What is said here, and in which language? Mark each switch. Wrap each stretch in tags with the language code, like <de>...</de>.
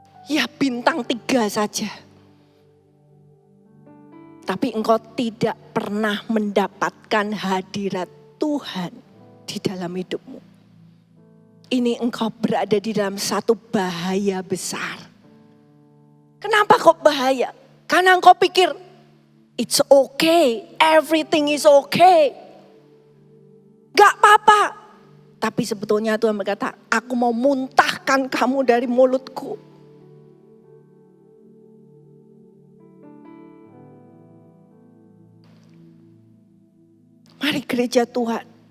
<id>Ya bintang 3 saja. Tapi engkau tidak pernah mendapatkan hadirat Tuhan di dalam hidupmu. Ini engkau berada di dalam satu bahaya besar. Kenapa kok bahaya? Karena engkau pikir</id> <en>it's okay, everything is okay.</en> <id>Gak apa-apa. Tapi sebetulnya Tuhan berkata, aku mau muntahkan kamu dari mulutku. Mari gereja Tuhan.</id>